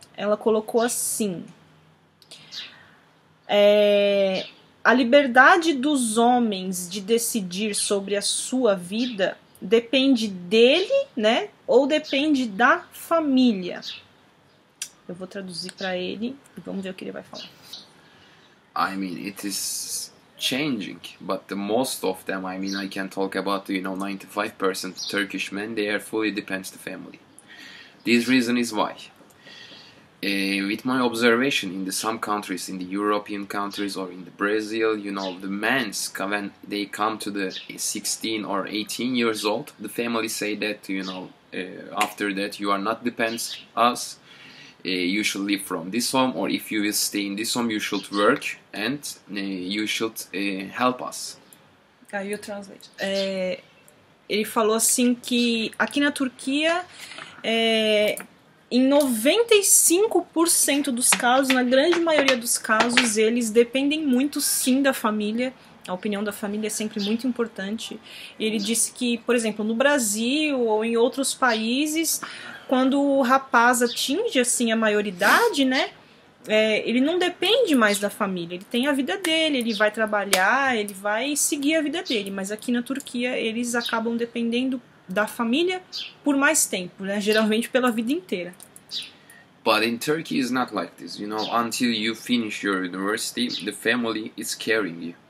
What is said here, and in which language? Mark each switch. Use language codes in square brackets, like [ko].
[pt] Ela colocou assim: a liberdade dos homens de decidir sobre a sua vida depende dele, né? Ou depende da família? Eu vou traduzir para ele e vamos ver o que ele vai falar. [en] I mean, it is changing, but the most of them, I mean, I can talk about, 95% Turkish men, they are fully depends the family. This reason is why. With my observation in some countries, in the European countries or in the Brazil, the men, when they come to the 16 or 18 years old, the family say that, after that you are not depends us. You should live from this home, or if you will stay in this home, you should work and you should help us. You translate. [pt] Ele falou assim que aqui na Turquia, em 95% dos casos, na grande maioria dos casos, eles dependem muito sim da família. A opinião da família é sempre muito importante. Ele disse que, por exemplo, no Brasil ou em outros países, quando o rapaz atinge assim a maioridade, né, ele não depende mais da família, ele tem a vida dele, ele vai trabalhar, ele vai seguir a vida dele, mas aqui na Turquia eles acabam dependendo da família por mais tempo, né, geralmente pela vida inteira. [en] But in Turkey it's not like this, until you finish your university, the family is carrying you.